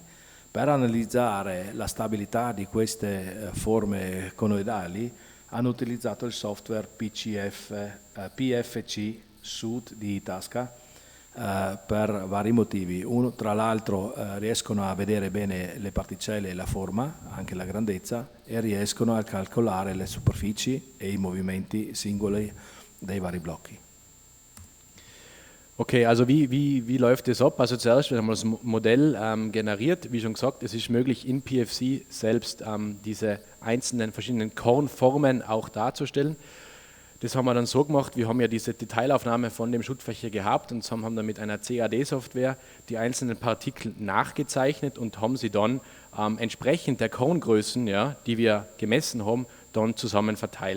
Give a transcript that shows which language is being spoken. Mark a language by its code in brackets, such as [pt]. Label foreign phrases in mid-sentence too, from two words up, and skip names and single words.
[it] Per analizzare la stabilità di queste forme conoidali hanno utilizzato il software PFC Suite di Itasca per vari motivi. Tra l'altro riescono a vedere bene le particelle e la forma, anche la grandezza, e riescono a calcolare le superfici e i movimenti singoli dei vari blocchi. [de] Okay, also wie läuft das ab? Also zuerst haben wir das Modell generiert. Wie schon gesagt, es ist möglich in PFC selbst diese einzelnen verschiedenen Kornformen auch darzustellen. Das haben wir dann so gemacht, wir haben ja diese Detailaufnahme von dem Schuttfächer gehabt und haben dann mit einer CAD-Software die einzelnen Partikel nachgezeichnet und haben sie dann entsprechend der Korngrößen, ja, die wir gemessen haben, dann zusammen verteilt.